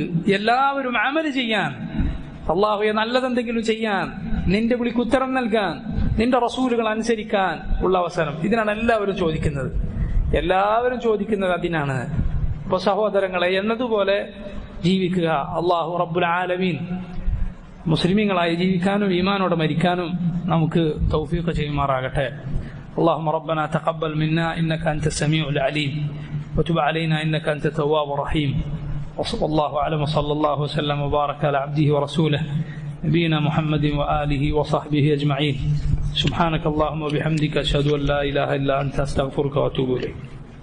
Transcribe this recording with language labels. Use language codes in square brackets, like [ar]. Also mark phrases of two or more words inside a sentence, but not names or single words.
[ml] എല്ലാവരും അമല് ചെയ്യാൻ, അള്ളാഹുവെ നല്ലതെന്തെങ്കിലും ചെയ്യാൻ, നിന്റെ വിളിക്ക് ഉത്തരം നൽകാൻ, നിന്റെ റസൂലുകൾ അനുസരിക്കാൻ ഉള്ള അവസരം. ഇതിനാണ് എല്ലാവരും ചോദിക്കുന്നത്. എല്ലാവരും ചോദിക്കുന്നത് അതിനാണ്. ഇപ്പൊ സഹോദരങ്ങളെ, എന്നതുപോലെ ജീവിക്കുക. [ar] الله رب العالمين [ml] മുസ്ലിമീങ്ങളായി ജീവിക്കാനും ഈമാനോടെ മരിക്കാനും നമുക്ക് തൗഫീഖ് ചെയ്യുമാറാകട്ടെ. [ar] اللهم ربنا تقبل منا إنك أنت السميع العليم وتب علينا إنك أنت التواب الرحيم. وصلى الله أعلم وصلى الله وسلم وبارك على عبده ورسوله نبينا محمد وآله وصحبه أجمعين. سبحانك اللهم وبحمدك أشهد أن لا إله إلا أنت أستغفرك وأتوب إليك.